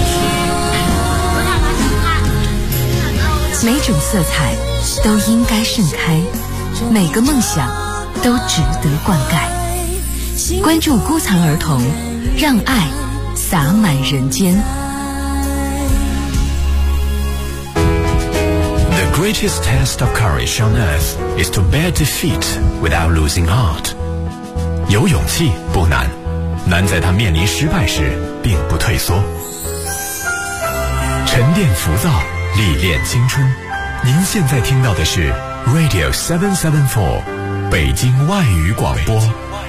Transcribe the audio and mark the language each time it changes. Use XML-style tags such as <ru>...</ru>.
<zh>我想当警察。每种色彩都应该盛开，每个梦想都值得灌溉。关注孤残儿童，让爱洒满人间。</zh> <en>The greatest test of courage on earth is to bear defeat without losing heart.</en> <zh>有勇气不难，难在他面临失败时并不退缩。沉淀浮躁，历练青春。您现在听到的是 Radio 774，北京外语广播。</zh>